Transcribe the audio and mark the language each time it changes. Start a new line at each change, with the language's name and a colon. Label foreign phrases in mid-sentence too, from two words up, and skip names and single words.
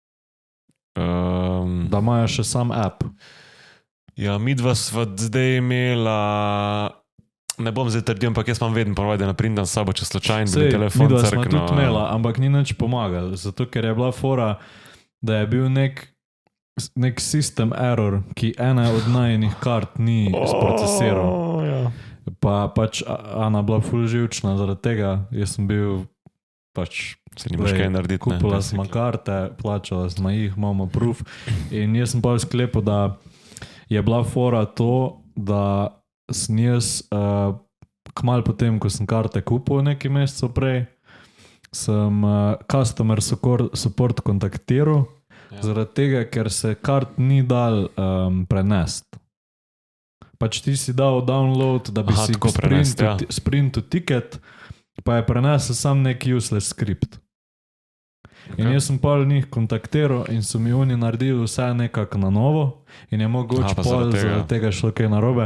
Slovenian: Da imajo še sam app. Ja, midva sva zdaj imela Ne bom zdaj trdil, ampak jaz imam vedno ponovadi naprindan s sabo, če slučajno bi Sej, telefon midva sva crknil. tudi imela, ampak ni nič pomagal, zato ker je bila fora, da je bil nek
English: system error,
Slovenian: ki ena od najnih kart ni sprocesiral. Ja. Pa pač Ana bila ful živčna zaradi tega, jaz sem bil pač Se nimaš kaj narediti. kupila smo karte, plačala smo jih, imamo proof in jaz sem pa sklepal, da je bila fora to, da sem jaz kmalu potem, ko sem karte kupil nekaj mesecev prej, sem
English: customer support
Slovenian: kontaktiral, zaradi tega, ker se kart ni dal prenesti. Pač ti si dal download, da bi si sprintil tiket, pa je prenesel sam neki
English: useless script.
Slovenian: In jaz sem pol njih kontaktiral in so mi oni naredili vse nekako na novo in je mogoče pol zaradi tega šlo kaj narobe.